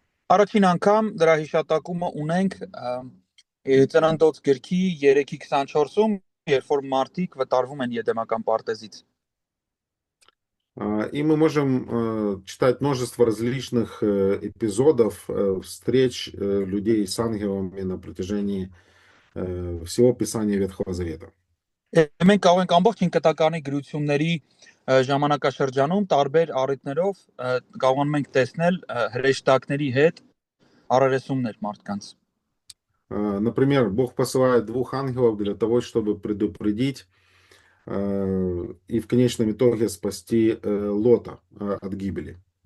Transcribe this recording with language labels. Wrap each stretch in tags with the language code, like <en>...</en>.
<hy>Առաջին անգամ դրա հիշատակումը ունենք Ծննդոց գրքի 3:24-ում, երբ որ մարդիկ վտարվում են Եդեմական պարտեզից։</hy> <ru>И мы можем читать множество различных эпизодов встреч людей с ангелами на протяжении всего Писания Ветхого Завета.</ru> <hy>Մենք կարող ենք ամբողջ 5 կտակարանի գրությունների ժամանակաշրջանում տարբեր առիթներով կարողանում ենք տեսնել հրեշտակների հետ առերեսումներ մարդկանց։</hy> <ru>Например, Бог посылает 2 ангелов для того, чтобы предупредить и в конечном итоге спасти Лота от гибели.</ru>